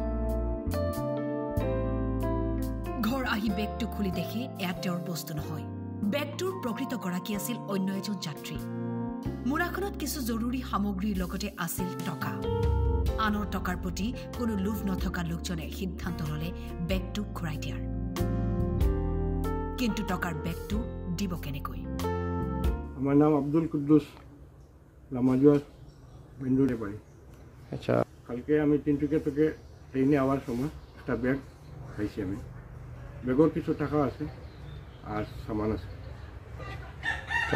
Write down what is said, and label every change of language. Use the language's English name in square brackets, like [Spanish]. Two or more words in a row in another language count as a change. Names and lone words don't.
[Assamese] ঘৰ আহি বেগটো খুলি দেখে এয়া তেওঁৰ বস্তু নহয় বেগটোৰ প্ৰকৃত গৰাকী আছিল অন্য এজন যাত্ৰী মোনাখনত কিছু জৰুৰী সামগ্ৰীৰ লগতে আছিল টকা আনৰ টকাৰ প্ৰতি কোনো লোভ নথকা লোকজনে সিদ্ধান্ত ললে বেগটো ঘূৰাই দিয়াৰ কিন্তু টকাৰ বেগটো দিব কেনেকৈ [Bangla] আমার নাম আব্দুল কুদ্দুস লামাজুয়ার বেন্দুরে বাড়ি আচ্ছা কালকে আমি তিনটুকিয়া থেকে ট্রেনে আওয়ার সময় একটা ব্যাগ খাইছি আমি ব্যাগের কিছু টাকা আছে আর সামান আছে তো